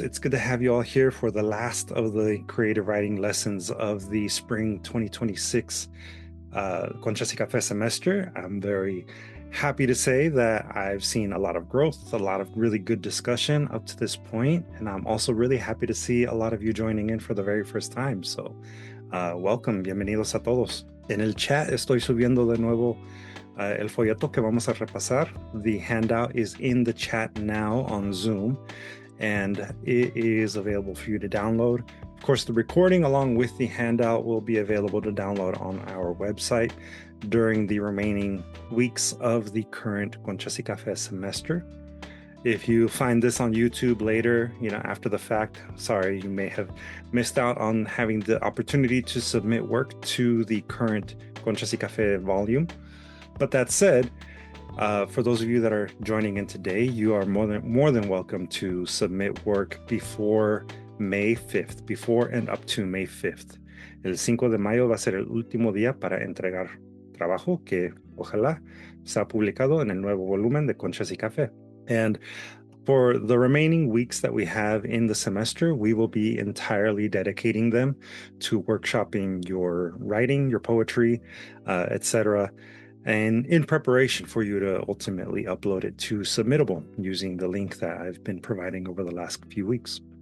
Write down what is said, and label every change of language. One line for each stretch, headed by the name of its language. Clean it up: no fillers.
English: It's good to have you all here for the last of the creative writing lessons of the spring 2026 Conchas y Café semester. I'm very happy to say that I've seen a lot of growth, a lot of really good discussion up to this point, and I'm also really happy to see a lot of you joining in for the very first time. So, welcome,
Spanish: bienvenidos a todos. En el chat estoy subiendo de nuevo el folleto que vamos a repasar.
English: The handout is in the chat now on Zoom, and it is available for you to download. Of course, the recording along with the handout will be available to download on our website during the remaining weeks of the current Conchas y Café semester. If you find this on YouTube later, after the fact, sorry, you may have missed out on having the opportunity to submit work to the current Conchas y Café volume. But that said, for those of you that are joining in today, you are more than welcome to submit work before May 5th, before and up to May 5th.
Spanish: El 5 de mayo va a ser el último día para entregar trabajo que ojalá sea publicado en el nuevo volumen de Conchas y Café.
English: And for the remaining weeks that we have in the semester, we will be entirely dedicating them to workshopping your writing, your poetry, etc., and in preparation for you to ultimately upload it to Submittable using the link that I've been providing over the last few weeks.